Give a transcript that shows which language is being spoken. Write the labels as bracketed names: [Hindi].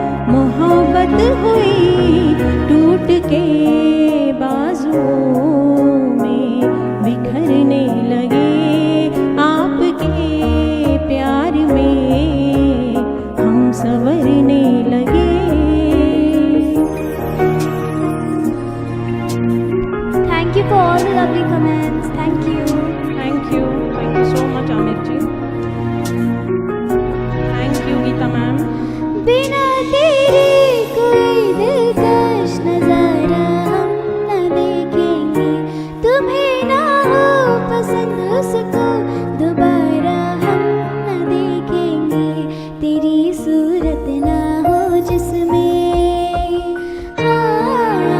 [Hindi] मोहब्बत हुई टूट के बाजुओं में बिखरने लगे आपके प्यार में हम संवरने लगे। [English] Thank you for all the lovely comments. Thank you. Thank you so much Aamir ji. Thank you Geeta ma'am. [Hindi] बिना तेरे कोई दिलकश नजारा हम न देखेंगे, तुम्हें ना हो पसंद उसको दोबारा हम न देखेंगे, तेरी सूरत ना हो जिसमें, हाँ